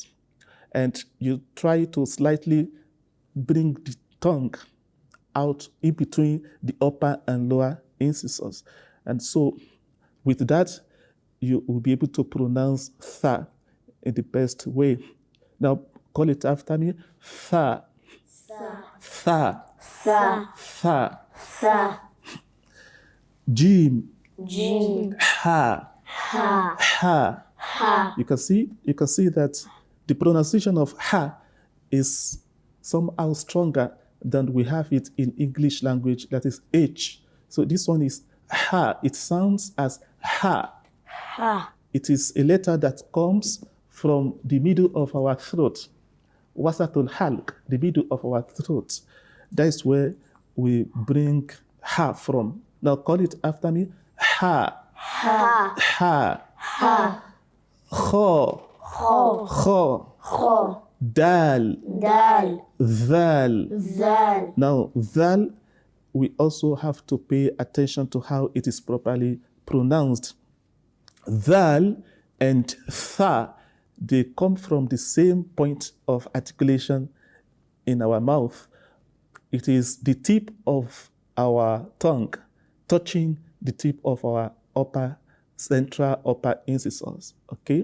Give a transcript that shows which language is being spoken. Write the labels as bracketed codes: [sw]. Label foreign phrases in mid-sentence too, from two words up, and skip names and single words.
[en] And you try to slightly bring the tongue out in between the upper and lower incisors. And so with that, you will be able to pronounce tha in the best way. Now call it after me. [ar] Tha, tha, Tha, tha. Tha, Jim, Jim, ha, Ha, ha. Ha. [en] You can see that the pronunciation of ha is somehow stronger than we have it in English language, that is H. So this one is ha. It sounds as ha. Ha. It is a letter that comes from the middle of our throat. [ar] وسط الحلق, [en] the middle of our throat. That is where we bring ha from. Now call it after me. [ar] Ha. Ha. Ha. Ha. Kha. Kha. Kha. Kha. Dal. Dal. Zal. Zal. [en] Now, zal, we also have to pay attention to how it is properly pronounced. Dhal and tha, they come from the same point of articulation in our mouth. It is the tip of our tongue touching the tip of our central upper incisors, okay?